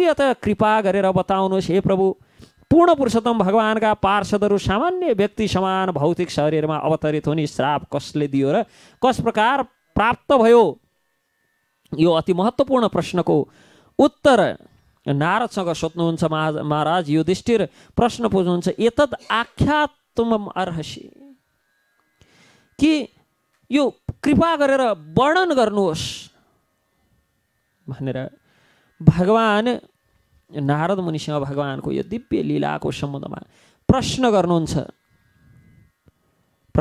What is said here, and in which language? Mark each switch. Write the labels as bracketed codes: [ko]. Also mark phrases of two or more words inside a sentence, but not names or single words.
[ne] अथवा कृपा गरेर बताउनुहोस् हे प्रभु। पूर्ण पुरुषोत्तम भगवानका पार्षदहरू सामान्य व्यक्ति समान भौतिक शरीरमा अवतरित हुने श्राप कसले दियो र कस प्रकार प्राप्त भयो? यो अति महत्त्वपूर्ण प्रश्नको उत्तर नारदसँग सोध्नुहुन्छ महाराज। युधिष्ठिर प्रश्न बुझ्नुहुन्छ, [sa] एतद् आख्यातुमम अर्हसि, [ne] कि यो कृपा गरेर वर्णन गर्नुहोस् भनेर भगवान नारद मुनिसँग भगवानको यो दिव्य लीलाको सम्बन्धमा प्रश्न गर्नुहुन्छ।